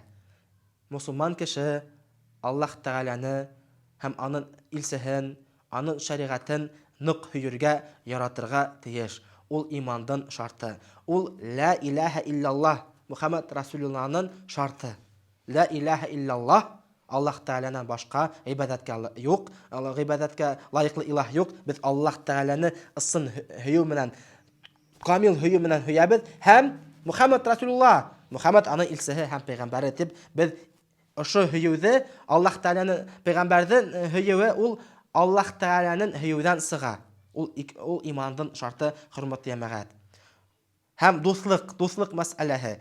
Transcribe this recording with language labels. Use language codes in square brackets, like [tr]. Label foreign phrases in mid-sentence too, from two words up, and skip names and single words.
[tt] Мусулман кеше Аллаһ Тәгаләне һәм аның илсеһен, аның шәригатен нык һөйергә, яратырга тиеш. Ул имандың шарты. Ул [ar] لا إله إلا الله محمد رسول الله [tt] шарты. [ar] لا إله إلا الله, [tt] Аллаһ Тәгаләнән башка гыйбадәткә юк, гыйбадәткә лаеклы илаһ юк. Без Аллаһ Тәгаләне ысын һөйөү менән, камил һөйөү менән һөябез һәм [ar] محمد رسول الله, [tt] Мухаммад аның илсеһе һәм пәйгамбәре дип, без ошо һөйөүдә Аллаһ Тәгаләнең пәйгамбәрдән һөйөүе ул Аллаһ Тәгаләнең һөйөүдән сыга. Ул имандың шарты, хөрмәтле җәмәгать. Һәм дуслык мәсьәләһе.